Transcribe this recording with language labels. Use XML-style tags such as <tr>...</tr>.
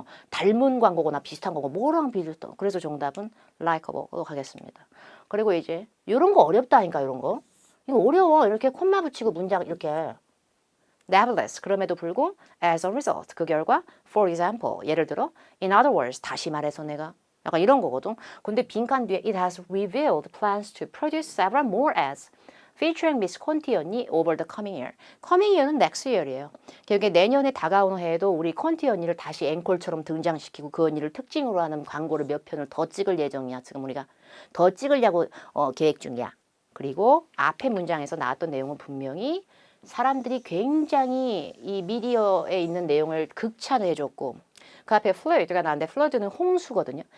<ko>닮은 광고거나 비슷한 광고 뭐랑 비슷해. 그래서 정답은 likeable로 가겠습니다. 그리고 이제 이런 거 어렵다니까 이런 거. 이거 어려워. 이렇게 콤마 붙이고 문장 이렇게. Nevertheless, 그럼에도 불구하고</ko> <en>as a result,</en> <ko>그 결과</ko> <en>for example,</en> <ko>예를 들어</ko> <en>in other words,</en> <ko>다시 말해서 내가 약간 이런 거거든. 근데 빈칸 뒤에</ko> <en>it has revealed plans to produce several more ads featuring Miss 콘티 언니 over the coming year.</en> <ko>coming year는 next year이에요. 결국에 내년에 다가오는 해에도 우리 콘티 언니를 다시 앵콜처럼 등장시키고 그 언니를 특징으로 하는 광고를 몇 편을 더 찍을 예정이야. 지금 우리가 더 찍으려고 계획 중이야. 그리고 앞에 문장에서 나왔던 내용은 분명히 사람들이 굉장히 이 미디어에 있는 내용을 극찬해줬고 그 앞에 flood가 나왔는데 flood는 홍수거든요.</ko>